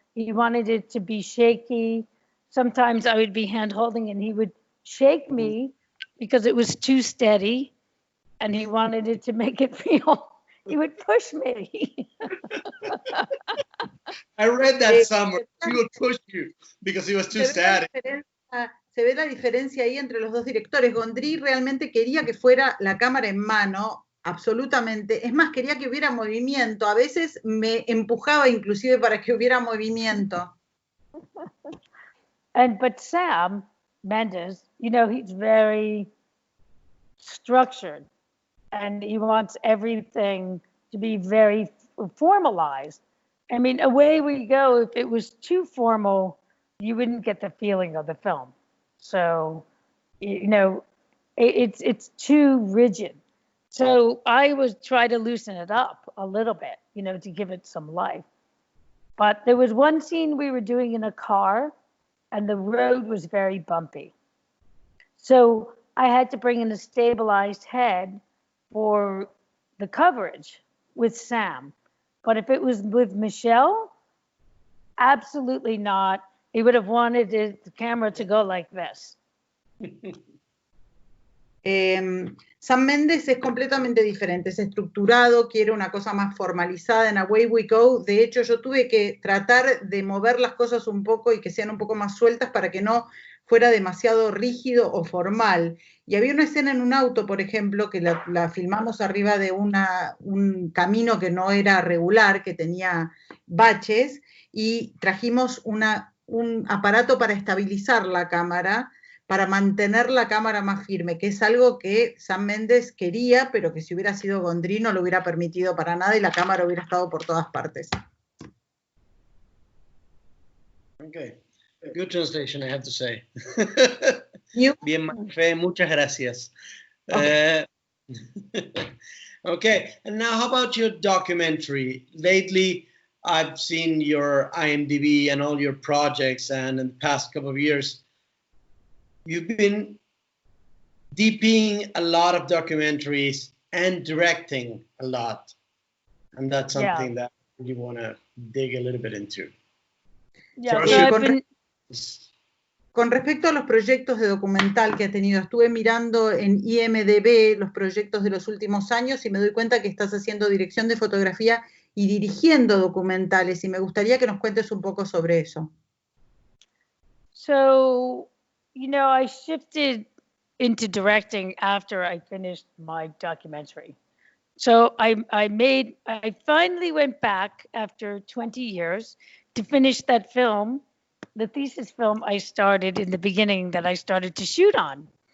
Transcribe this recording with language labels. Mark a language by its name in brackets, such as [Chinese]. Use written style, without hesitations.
[English] He wanted it to be shaky. Sometimes I would be hand holding and he would shake me because it was too steady and he wanted it to make it real. He would push me. I read that somewhere. He would push you because it was too static. [Spanish] Se ve la diferencia ahí entre los dos directores. Gondry realmente quería que fuera la cámara en mano, absolutamente. Es más, quería que hubiera movimiento. A veces me empujaba inclusive para que hubiera movimiento. [English] But Sam Mendes, you know, he's very structured and he wants everything to be very formalized. I mean, away we go. If it was too formal, you wouldn't get the feeling of the film. So, you know, it's too rigid. So I would try to loosen it up a little bit, you know, to give it some life. But there was one scene we were doing in a car and the road was very bumpy. So I had to bring in a stabilized head for the coverage with Sam. But if it was with Michelle, absolutely not. He would have wanted the camera to go like this. [Spanish] Sam Mendes es completamente diferente, es estructurado, quiere una cosa más formalizada en Away We Go. De hecho, yo tuve que tratar de mover las cosas un poco y que sean un poco más sueltas para que no fuera demasiado rígido o formal. Y había una escena en un auto, por ejemplo, que la filmamos arriba de un camino que no era regular, que tenía baches, y trajimos un aparato para estabilizar la cámara, para mantener la cámara más firme, que es algo que Sam Mendes quería, pero que si hubiera sido Gondry no lo hubiera permitido para nada y la cámara hubiera estado por todas partes. [English] Okay. Good translation, I have to say. You? [Spanish] Bien, Mafe, muchas gracias. [English] Okay. Okay, and now how about your documentary? Lately, I've seen your IMDb and all your projects, and in the past couple of years, you've been DPing a lot of documentaries and directing a lot. And that's something that you want to dig a little bit into. Yeah, [Spanish] Con respecto a los proyectos de documental que has tenido, estuve mirando en IMDb los proyectos de los últimos años y me doy cuenta que estás haciendo dirección de fotografía y dirigiendo documentales, y me gustaría que nos cuentes un poco sobre eso. [English] So, you know, I shifted into directing after I finished my documentary. So I finally went back after 20 years to finish that film, the thesis film I started in the beginning that I started to shoot on.